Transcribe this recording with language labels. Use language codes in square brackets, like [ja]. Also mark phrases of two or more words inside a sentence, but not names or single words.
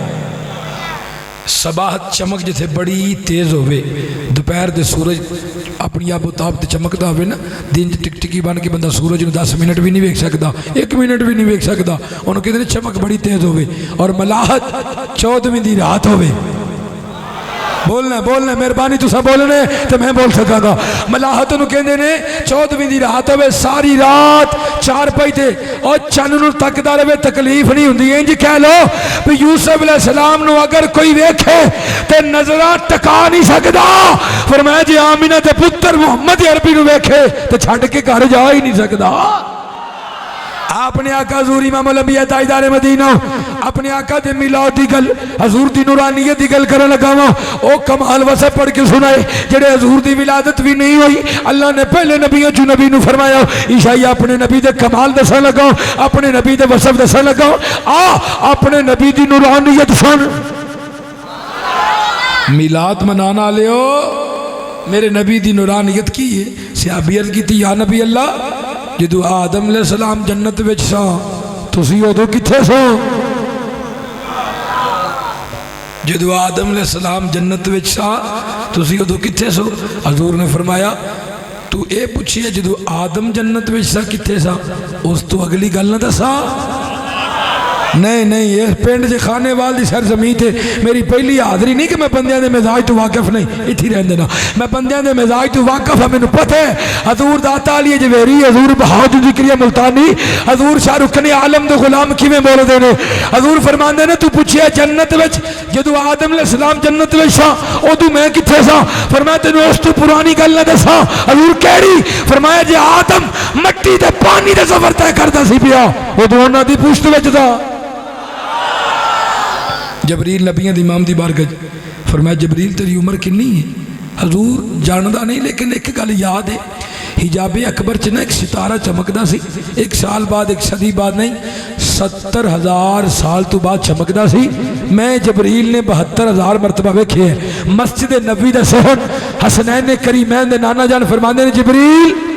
[pa] صباحت چمک جتھے بڑی تیز ہوئے دوپہر دے سورج اپنی آب و تاب تے چمکتا ہوئے نا دن ٹک ٹکی بن کے بندہ سورج نو 10 منٹ بھی نہیں ویکھ سکتا 1 منٹ بھی نہیں ویکھ سکتا انہوں کہتے ہیں چمک بڑی تیز ہوئے اور ملاحت 14ویں دی رات ہوئے بولنا مہربانی تسا بولنے تو میں بول سکا گا ملاحت نو کہندے نے 14ویں دی رات ہوئے ساری رات چار پائی تے اور چن نو تکدا رہے تکلیف نہیں ہوندی انج کہہ لو کہ یوسف علیہ السلام نو اگر کوئی ویکھے تے نظراں ٹکا نہیں سکدا فرمایا جی آمینہ تے پتر محمد عربی نو ویکھے تے چھڈ کے گھر جا ہی نہیں سکدا اپنے آقا حضور امام الانبیاء تاجدار مدینہ اپنے آقا دے میلاد دی گل حضور دی نورانیت دی گل کرنے لگا وا او کمال وصف پڑھ کے سنائے جڑے حضور دی ولادت بھی نہیں ہوئی اللہ نے پہلے نبیوں جو نبی نو فرمایا عیسیٰ اپنے نبی دے کمال دسن لگا اپنے نبی دے وصف دسن لگا اپنے نبی دی نورانیت سن میلاد منانا لیو میرے نبی دی نورانیت کی ہے صحابی عرض کی تھی یا نبی اللہ جدو آدم علیہ السلام جنت وچ سا تسی ادو کتھے سو جدو آدم علیہ السلام جنت وچ سا تسی ادو کتھے سو حضور نے فرمایا تو اے پوچھی ہے جدو آدم جنت وچ سا کتھے سا اس تو اگلی گل نہ دسا نہیں نہیں یہ پنڈ جے خانے وال دی سرزمین تے میری پہلی حاضری نہیں کہ میں بندیاں دے مزاج تو واقف نہیں اتھی رہن دینا میں بندیاں دے مزاج تو واقف ہاں مینوں پتہ ہے حضور داتا علی جویری حضور بہادر ذکریہ ملتانی حضور شاہ رکن عالم دے غلام کیویں بول دے نے حضور فرماندے نے تو پوچھیا جنت وچ جدو آدم علیہ السلام جنت وچ سا اودوں میں کتھے سا فرمایا تینوں اس تو پرانی گل نہ دساں حضور کیڑی فرمایا جے آدم مٹی تے پانی دے سفر طے کردا سی پیا اودوں انہاں دی پشت وچ دا جبریل نبیوں دی امام دی بارگاہ فرمایا جبریل تیری عمر کنی ہے حضور جاندا نہیں لیکن ایک گل یاد ہے حجاب اکبر چ نا ایک ستارہ چمکدا سی ایک سال بعد ایک صدی بعد نہیں 70,000 سال تو بعد چمکدا سی میں جبریل نے 72,000 مرتبہ ویکھے ہے مسجد نبوی دا صحن حسنین کریمین دے نانا جان فرماندے نے جبریل